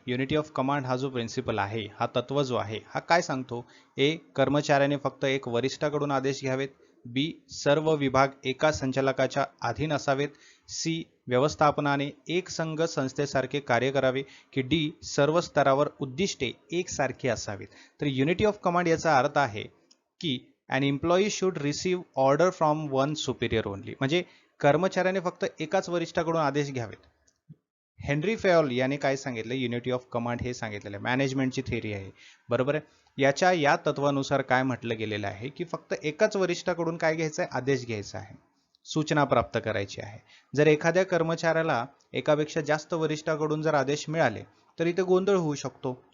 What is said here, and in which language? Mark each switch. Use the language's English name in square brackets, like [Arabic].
[Marathi] Unity of command हा जो principal आहे, हा तत्व जो आहे हा काय सांगतो? ए, कर्मचाऱ्याने फक्त एक वरिष्ठाकडून आदेश घ्यावेत. बी, सर्व विभाग एका संचालकाच्या अधीन असावेत. सी, व्यवस्थापनाने एक संघ संस्थेसारखे कार्य करावे. की डी, सर्व स्तरावर उद्दिष्टे एकसारखी असावीत. तर युनिटी ऑफ कमांड याचा अर्थ आहे की [English] an employee should receive order from one superior only. [Marathi] म्हणजे कर्मचाऱ्याने फक्त एकाच वरिष्ठाकडून आदेश घ्यावेत. हेनरी फेयोल याने काय सांगितलं? युनिटी ऑफ कमांड हे सांगितलेलं आहे. मॅनेजमेंटची थेअरी आहे बरोबर आहे. या तत्वानुसार काय म्हटलं गेलेलं आहे की फक्त एकाच वरिष्ठाकडून काय घ्यायचं आहे? आदेश घ्यायचा आहे, सूचना प्राप्त करायची आहे. जर एखाद्या कर्मचाऱ्याला एकापेक्षा जास्त वरिष्ठाकडून जर आदेश मिळाले तर इथे गोंधळ होऊ शकतो.